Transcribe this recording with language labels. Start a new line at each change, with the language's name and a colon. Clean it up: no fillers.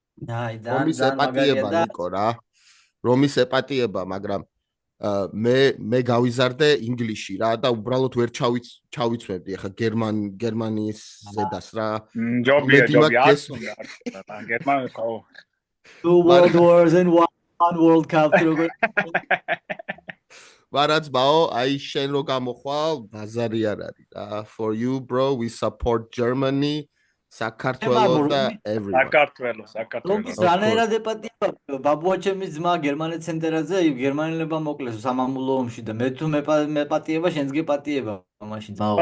Georgian: აი და რომის ეპატიება ნიკო რა. რომის ეპატიება, მაგრამ მე გავიზარდე ინგლისში რა და უბრალოდ ვერ ჩავიცვებდი ახლა გერმანიის ზედას რა. ჯობია არც უნდა რა გერმანია ხო.
English: Two World Wars and one World Cup
Georgian: როგორ ვარაც ბაო, აი შენ რო გამოხვალ, ბაზარი არ არის რა.
English: For you bro, we support Germany.
Georgian: საქართველოს და
English: everyone.
Georgian: საქართველოს. რანაირად ეპატიება ბაბუა ჩემის ძმა გერმანელ ცენტრაზე გერმანელებმა მოკლეს სამამულო ომში და მე თუ მეპატიება შენს გეპატიება მაშინ ძმაო.